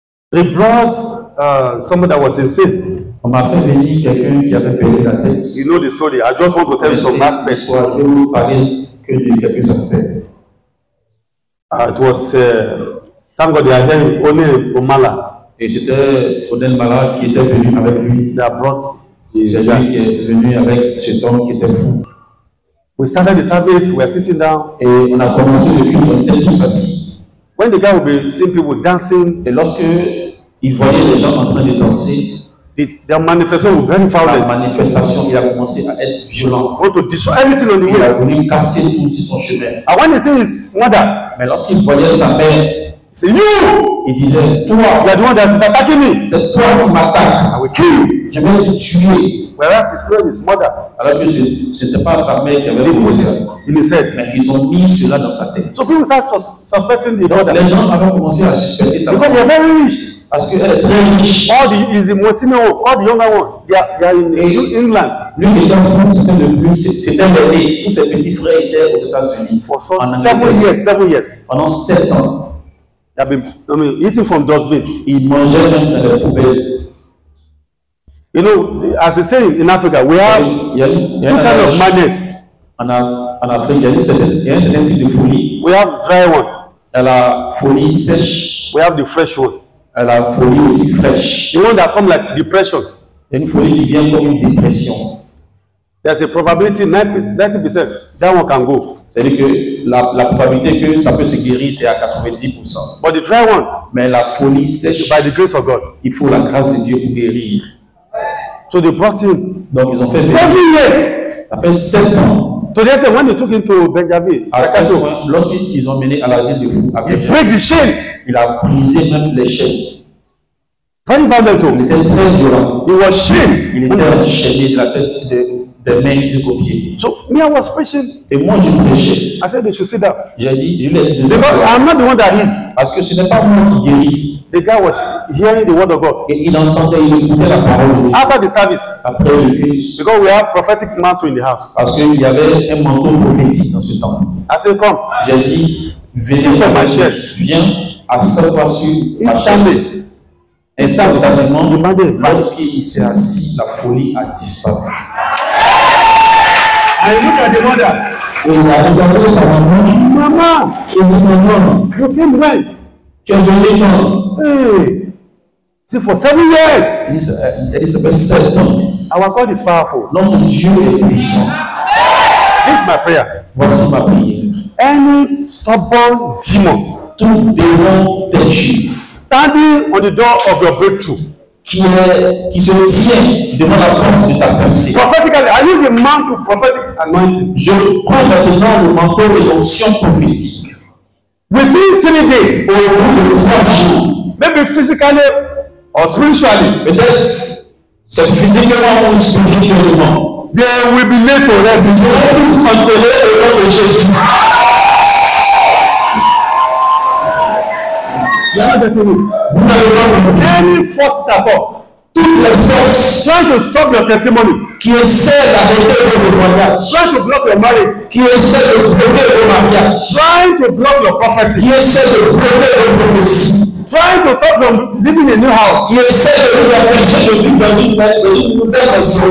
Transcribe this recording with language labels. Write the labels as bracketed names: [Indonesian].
[English] They brought someone that was insane. [French] On m'a fait venir quelqu'un qui avait perdu la tête. [English] You know the story. I just want to tell you some aspects. [French] Je vais vous parler que de quelques aspects. [English] It was, thank God they are here only Omala. [French] Et c'était Odel Mala qui était venu avec lui. [English] They have brought [French] C'est lui qui est venu avec cet homme qui était fou. [English] We started the service, we were sitting down. [French] Et on a commencé le culte, on était tous assis. [English] When the guy would be seeing people dancing, [French] Et lorsque il voyait les gens en train de danser, [English] their manifestation was very [French] la [English] violent. [French] manifestation, il a commencé à être violent. [English] Want to destroy everything on the [French] Il a [English] way. [French] voulu casser tout sur son chemin. [English] And when he see his mother, [French] Mais lorsqu'il voyait sa mère, [English] he said, "You, [French] il disait, toi, [English] you are the one that is attacking me. [French] c'est toi qui m'attaques. [English] I will kill you." [French] Je vais te tuer. [English] Whereas it's not his mother. [French] Alors que ce n'était pas sa mère qui avait [English] They put [French] fait [English] it [French] ça. [English] in his head. [French] Mais ils ont mis cela dans sa tête. [English] So people start suspecting the [French] Donc [English] mother [French] les gens avaient commencé à suspecter sa [English] because they [French] mère. [English] are very rich. [French] Parce qu'elle est très riche. [English] All the is the most senior one, all the younger ones, they are in England. [French] Lui qui était fou, c'était le plus, c'était l'aîné. Tous ses petits frères étaient aux États-Unis. [English] For [French] En Angleterre. [English] 7 years. [French] Pendant 7 ans, [English] They have been, eating from dustbin. [French] il mangeait même dans les poubelles. [English] You know, as they say in Africa, we have [French] Il y a [English] two kind of madness. [French] en Afrique, il y a un certain type de folie. [English] We have dry one. [French] Il y a la folie sèche. [English] We have the fresh one. [French] Il y a la folie aussi fraîche. [English] The one that come like depression. [French] Il y a une folie qui vient comme une dépression. [English] There's a probability 90% that one can go. [French] C'est-à-dire que la probabilité que ça peut se guérir, c'est à 90%. [English] But the dry one, [French] Mais la folie sèche, [English] by the grace of God. [French] il faut la grâce de Dieu pour guérir. [English] So they brought him [French] Donc ils ont fait [English] 7 years. [French] ça fait 7 ans. [English] So they say when they took him to Benjamin, [French] Lorsqu'ils ont mené à l'asile de fous, [English] he break the chain. [French] il a brisé même les chaînes. [English] Very violent. [French] Il était très violent. [English] He was chained. [French] Il était enchaîné de la tête, des mains et des pieds. [English] So me, I was preaching. [French] Et moi, je prêchais. [English] I said they should sit down. [French] J'ai dit, je l'ai dit. [English] Because I'm not the one that healed. [French] Parce que ce n'est pas moi qui guéris. [English] The guy was hearing the word of God. [French] Et il entendait, il écoutait la parole de Dieu. [English] After the service, [French] Après le culte, [English] because we have prophetic mantle in the house. [French] parce qu'il y avait un manteau prophétique dans ce temps. [English] I said, come. [French] J'ai dit, [English] Sit on my chaise. [French] viens, assois-toi sur ma [English] Instantly. [French] chaise. Instantanément, Demandez. lorsqu'il s'est assis, la folie a disparu. [English] I look at the mother. [French] Et il a regardé sa maman. [English] Mama, [French] Il dit, maman, [English] you came when? [French] tu es venu quand? [English] Hey. See, for 7 years, [French] Elle dit, ça fait 7 ans. [English] our God is powerful. [French] Notre Dieu est puissant. [English] This is my prayer. [French] Voici ma prière. [English] Any stubborn demon [French] Tout démon têtu [English] standing on the door of your breakthrough, [French] qui se tient devant la porte de ta pensée. [English] Prophetically, I use the mantle, prophetic anointing. [French] Je prends maintenant le manteau et l'onction prophétique. [English] Within 3 days, [French] Au bout de 3 jours, [English] maybe physically or spiritually, [French] peut-être c'est physiquement ou spirituellement, [English] they will be laid to rest. [French] ils seront tous enterrés au nom de Jésus. [English] You are not getting me. [French] Vous n'avez pas compris. [English] Any forces at all [French] Toutes les forces [English] trying to stop your testimony, [French] qui essaient d'arrêter vos témoignages, [English] trying to block your marriage, [French] qui essaient de bloquer vos mariages, [English] trying to block your prophecy, [French] qui essaient de bloquer vos prophéties, [English] trying to stop from living in a new house, [French] qui essaient de vous empêcher de vivre dans une nouvelle maison,